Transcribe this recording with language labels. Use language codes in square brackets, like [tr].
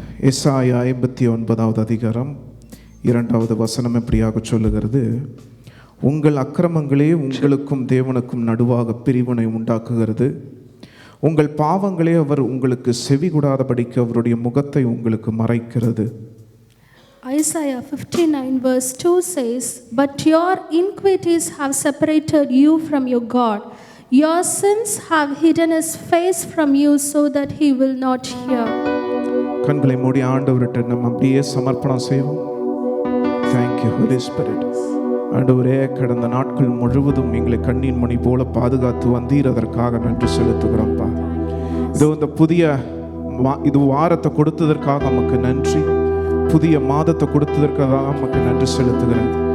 [ta] எசாயா 59வது அதிகாரம் 2வது வசனம் எப்படியாக சொல்லுகிறது, உங்கள் அக்கிரமங்களே உங்களுக்கும் தேவனுக்கும் நடுவாக பிரிவினை உண்டாக்குகிறது, உங்கள் பாவங்களே அவர் உங்களுக்கு செவி கூடாதபடிக்கு அவருடைய முகத்தை உங்களுக்கு மறைக்கிறது. [en] Isaiah 59 verse 2 says, "But your iniquities have separated you from your God. Your sins have hidden his face from you so that he will not hear." [ta] கண்களை மூடி ஆண்டவர்கிட்ட நம்ம அப்படியே சமர்ப்பணம் செய்வோம். [en] Thank you Holy Spirit. [ta] ஆண்டவரே, கடந்த நாட்கள் முழுவதும் எங்களை கண்ணின் மணி போல பாதுகாத்து வந்தீர், அதற்காக நன்றி செலுத்துகிறோம்ப்பா. இதோ இந்த புதிய வாரத்தை கொடுத்ததற்காக நமக்கு நன்றி, புதிய மாதத்தை கொடுத்ததற்காக நமக்கு நன்றி செலுத்துகிறேன்.